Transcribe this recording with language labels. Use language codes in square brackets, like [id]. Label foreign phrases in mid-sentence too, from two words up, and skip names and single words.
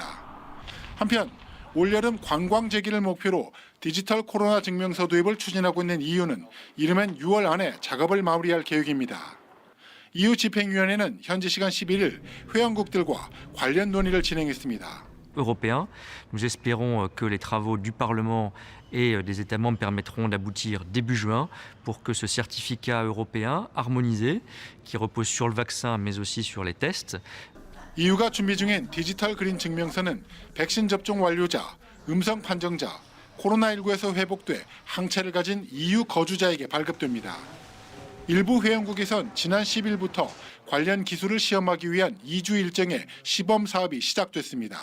[ko] 한편 올여름 관광 재개를 목표로 디지털 코로나 증명서 도입을 추진하고 있는 EU는 이르면 6월 안에 작업을 마무리할 계획입니다. EU 집행위원회는 현지 시간 11일 회원국들과 관련 논의를 진행했습니다. [fr] européen. Nous espérons que les travaux du Parlement et des États membres permettront d'aboutir début juin pour que ce certificat européen harmonisé, qui repose sur le vaccin mais aussi sur les tests, [ko] EU가 준비 중인 디지털 그린 증명서는 백신 접종 완료자, 음성 판정자, 코로나19에서 회복돼 항체를 가진 EU 거주자에게 발급됩니다. 일부 회원국에선 지난 10일부터 관련 기술을 시험하기 위한 2주 일정의 시범 사업이 시작됐습니다.